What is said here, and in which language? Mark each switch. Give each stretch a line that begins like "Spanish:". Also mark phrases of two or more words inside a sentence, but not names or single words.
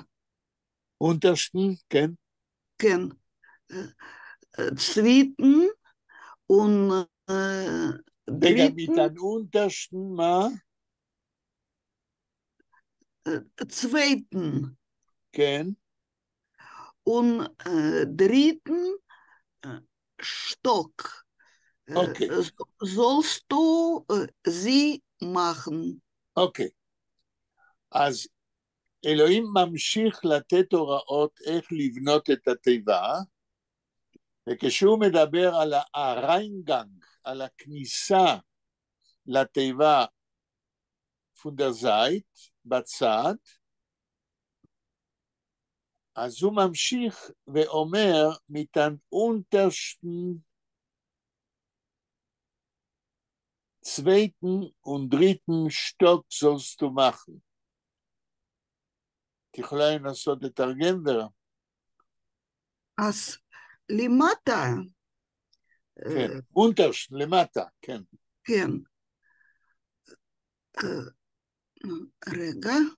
Hebrew: אונטרשטיין, כן. כן. צוויטן רגע, מיתן אונטרשטיין, מה? צוויטן. כן.
Yiddish: dritten Stock. Okay. Sollst du sie machen?
Hebrew: אוקיי. אז אלוהים ממשיך לתת הוראות איך לבנות את התיבה, וכשהוא מדבר על הריינגנג, על הכניסה לתיבה פונדרזייט, בצד, אז הוא ממשיך ואומר, מיתן
Yiddish: untersten zweiten und dritten Stock sollst du machen.
Hebrew: את יכולה לנסות לתרגם ורה? אז למטה. כן, untersten, למטה, כן. כן. רגע.